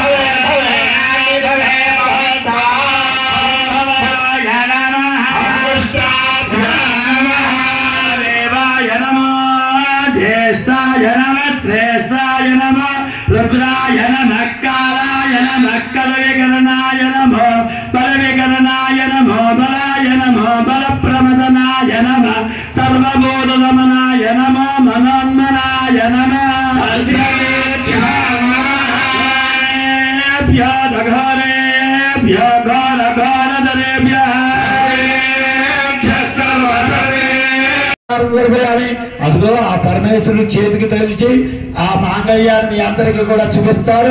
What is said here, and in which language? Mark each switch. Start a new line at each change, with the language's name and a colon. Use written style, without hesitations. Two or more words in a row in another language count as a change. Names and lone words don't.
Sanskrit: देवाय नमो ज्येष्ठाय नमः श्रेष्ठाय नमः रुद्राय नमः कालाय नमः कलविकरणाय नमो बलविकरणाय नमो बलाय नमो बलप्रमदनाय नमः सर्वभूतदमनाय नमो मनोन्मनाय नमः
Telugu: అదిగో ఆ పరమేశ్వరుడు చేతికి తగిలిచి ఆ మాంగళ్యాన్ని మీ అందరికీ కూడా చూపిస్తారు.